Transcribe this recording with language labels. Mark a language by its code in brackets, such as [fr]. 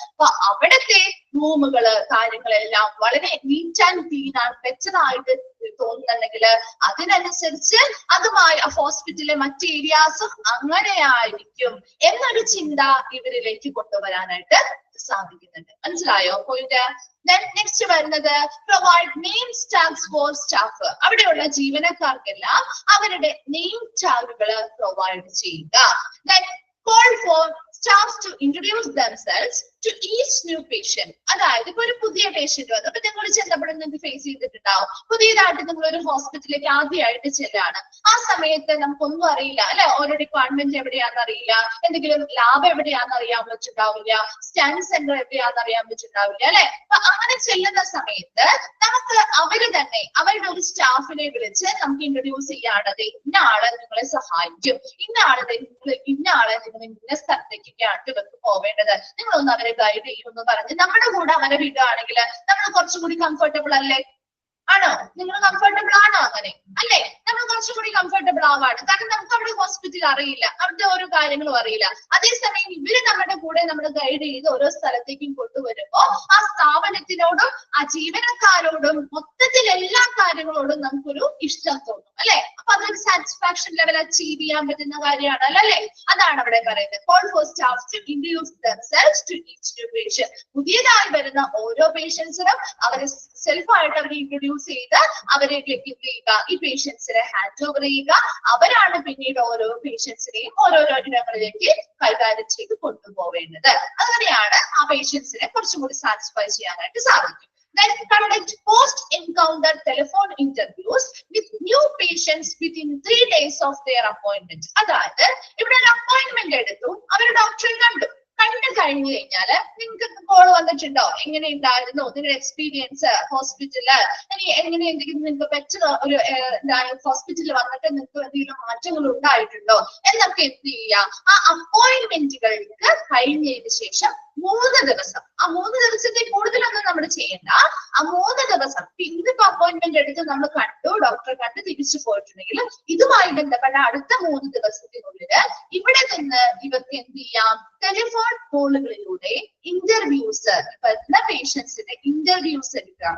[ml] അപ്പൊ അവിടുത്തെ റൂമുകള് കാര്യങ്ങളെല്ലാം വളരെ നീറ്റ് ആൻഡ് ക്ലീൻ ആണ്, ബെറ്റർ ആയിട്ട് തോന്നുന്നുണ്ടെങ്കിൽ അതിനനുസരിച്ച് അതുമായി ഹോസ്പിറ്റലിലെ മറ്റ് ഏരിയാസും അങ്ങനെയായിരിക്കും എന്നൊരു ചിന്ത ഇവരിലേക്ക് കൊണ്ടുവരാനായിട്ട് സാധിക്കുന്നുണ്ട്. മനസ്സിലായോ പോയിന്റ്? നെക്സ്റ്റ് വരുന്നത് [en] Provide name tags for staff. [ml] അവിടെയുള്ള ജീവനക്കാർക്കെല്ലാം അവരുടെ നെയിം ടാഗുകൾ പ്രൊവൈഡ് ചെയ്യുക. [en] Call for staffs to introduce themselves to each new patient. [ml] അതായത് ഇപ്പൊ ഒരു പുതിയ പേഷ്യന്റ് വന്നു, അപ്പൊ നിങ്ങൾ ചെന്നപ്പോഴും നിങ്ങൾക്ക് ഫേസ് ചെയ്തിട്ടുണ്ടാവും. പുതിയതായിട്ട് നിങ്ങൾ ഒരു ഹോസ്പിറ്റലിലേക്ക് ആദ്യമായിട്ട് ചെല്ലാണ്. ആ സമയത്ത് നമുക്കൊന്നും അറിയില്ല അല്ലെ. ഓരോ ഡിപ്പാർട്ട്മെന്റ് എവിടെയാണെന്ന് അറിയില്ല, എന്തെങ്കിലും ലാബ് എവിടെയാണെന്ന് അറിയാൻ പറ്റുണ്ടാവില്ല, സ്കാൻ സെന്റർ എവിടെയാണെന്ന് അറിയാൻ പറ്റുണ്ടാവില്ല അല്ലെ. അപ്പൊ അങ്ങനെ ചെല്ലുന്ന സമയത്ത് നമുക്ക് അവര് തന്നെ അവരുടെ ഒരു സ്റ്റാഫിനെ വിളിച്ച് നമുക്ക് ഇൻട്രൊഡ്യൂസ് ചെയ്യാണത് ഇന്ന ആളെ നിങ്ങളെ സഹായിക്കും, ഇന്ന ആളെ നിങ്ങൾ ഇന്ന സ്ഥലത്തേക്കൊക്കെയാണ് ഇവർക്ക് പോവേണ്ടത്, നിങ്ങളൊന്ന് അവരെ ഗൈഡ് ചെയ്യുമെന്ന് പറഞ്ഞ് നമ്മുടെ കൂടെ അവരെ വിടുകയാണെങ്കിൽ നമ്മൾ കുറച്ചും കൂടി കംഫർട്ടബിൾ അല്ലേ? ആണോ? നിങ്ങൾ കംഫർട്ടബിൾ ആണോ? അങ്ങനെ അല്ലേ? നമ്മൾ കുറച്ചുകൂടി കംഫർട്ടബിൾ ആവാണ്. കാരണം നമുക്ക് അവിടെ ഹോസ്പിറ്റൽ അറിയില്ല, അവിടുത്തെ ഓരോ കാര്യങ്ങളും അറിയില്ല. അതേസമയം ഇവര് നമ്മുടെ കൂടെ നമ്മൾ ഗൈഡ് ചെയ്ത് ഓരോ സ്ഥലത്തേക്കും കൊണ്ടുവരുമ്പോ ആ സ്ഥാപനത്തിനോടും ആ ജീവനക്കാരോടും മൊത്തത്തിൽ എല്ലാ കാര്യങ്ങളോടും നമുക്കൊരു ഇഷ്ടം തോന്നും അല്ലെ. അപ്പൊ അതൊരു സാറ്റിസ്ഫാക്ഷൻ ലെവൽ അച്ചീവ് ചെയ്യാൻ പറ്റുന്ന കാര്യമാണ് അല്ലേ. അതാണ് അവിടെ പറയുന്നത്. [en] Call for staff to introduce themselves to each new patient. [ml] പുതിയതായി വരുന്ന ഓരോ പേഷ്യൻസിനും അവരെ സെൽഫായിട്ട് അവരെ ഇൻട്രൊഡ്യൂസ് ചെയ്ത് അവരെ ചെയ്യുക, ഈ പേഷ്യൻസിനെ ഹാൻഡ് ഓവർ ചെയ്യുക. അവരാണ് പിന്നീട് ഓരോ പേഷ്യൻസിനെയും ഓരോരോ ഇടങ്ങളിലേക്ക് കൈകാര്യം ചെയ്ത് കൊണ്ടുപോവേണ്ടത്. അങ്ങനെയാണ് ആ പേഷ്യൻസിനെ കുറച്ചും കൂടി സാറ്റിസ്ഫൈ ചെയ്യാനായിട്ട് സാധിക്കും. [en] Then conduct post-encounter telephone interviews with new patients within 3 days of their appointment. [ml] അതായത് ഇവിടെ ഒരു അപ്പോയിന്റ്മെന്റ് എടുത്തു, അവർ ഡോക്ടറെ കണ്ടു കഴിഞ്ഞു കഴിഞ്ഞാല് നിങ്ങൾക്ക് കോൾ വന്നിട്ടുണ്ടോ, എങ്ങനെ ഉണ്ടായിരുന്നു നിങ്ങളുടെ എക്സ്പീരിയൻസ് ഹോസ്പിറ്റലില്, ഇനി എങ്ങനെ എന്തെങ്കിലും നിങ്ങൾക്ക് ബെറ്റർ ഒരു ഹോസ്പിറ്റലിൽ വന്നിട്ട് നിങ്ങൾക്ക് എന്തെങ്കിലും മാറ്റങ്ങൾ ഉണ്ടായിട്ടുണ്ടോ എന്നൊക്കെ എന്ത് ചെയ്യുക, ആ അപ്പോയിന്റ്മെന്റുകൾക്ക് കഴിഞ്ഞതിന് ശേഷം 3 ദിവസം, ആ 3 ദിവസത്തെ കൂടുതലൊന്നും നമ്മൾ ചെയ്യണ്ട, ആ 3 ദിവസം ഇന്നിപ്പോ അപ്പോയിന്റ്മെന്റ് എടുത്ത് നമ്മൾ കണ്ടു, ഡോക്ടറെ കണ്ട് തിരിച്ചു പോയിട്ടുണ്ടെങ്കിൽ ഇതുമായി ബന്ധപ്പെട്ട അടുത്ത 3 ദിവസത്തിനുള്ളില് ഇവിടെ നിന്ന് ഇവർക്ക് എന്ത് ചെയ്യാം, ടെലിഫോൺ കോളുകളിലൂടെ ഇന്റർവ്യൂസ് വരുന്ന പേഷ്യൻസിന്റെ ഇന്റർവ്യൂസ് എടുക്കുക.